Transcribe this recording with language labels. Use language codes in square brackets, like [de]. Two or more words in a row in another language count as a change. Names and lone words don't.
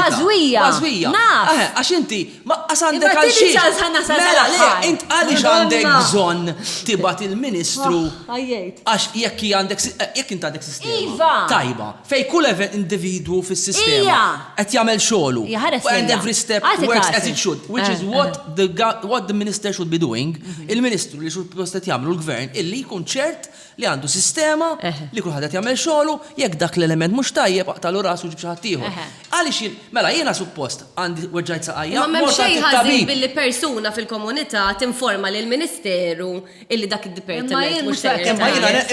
[mt] Bażwija. Naf. Għax inti ma għandek għal xi. Int għaliex għandek bżonn tibgħat il-Ministru. Għax jekk int għandek sistema tajba fej kull individwu fis-sistema qed jagħmel xogħlu. [en] And every step works as it should, which is what the minister should be doing. [mt] Il-Ministru li suppost qed jagħmlu l-Gvern illi jkun ċert li għandu sistema li kulħadd qed jagħmel xogħlu, jekk dak l-element mhux tajjeb aqtalu rasu ġib xi ħadd ieħor. Għaliex mela jiena suppost għandi weġġajt saqajja. Ma m'hemm xejn ħażin billi persuna fil-komunità tinforma lill-Ministeru illi dak id-dipartiment mhux sejjer.